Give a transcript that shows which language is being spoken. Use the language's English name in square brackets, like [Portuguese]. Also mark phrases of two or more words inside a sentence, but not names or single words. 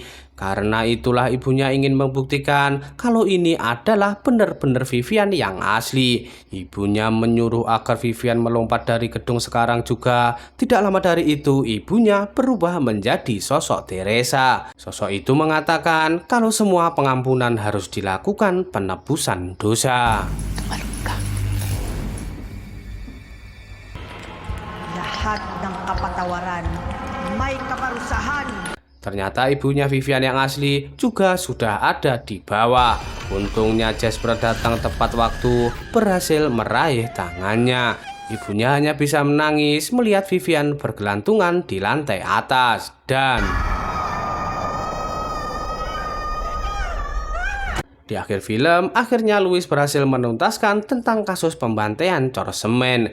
[Indonesian] Karena itulah ibunya ingin membuktikan kalau ini adalah benar-benar Vivian yang asli. Ibunya menyuruh agar Vivian melompat dari gedung sekarang juga. Tidak lama dari itu, ibunya berubah menjadi sosok Teresa. Sosok itu mengatakan kalau semua pengampunan harus dilakukan penebusan dosa. [Filipino] Lahat ng kapatawaran may kaparusahan. [Indonesian] Ternyata ibunya Vivian yang asli juga sudah ada di bawah. Untungnya Jasper datang tepat waktu, berhasil meraih tangannya. Ibunya hanya bisa menangis melihat Vivian bergelantungan di lantai atas. Dan di akhir film, akhirnya Louis berhasil menuntaskan tentang kasus pembantaian cor semen.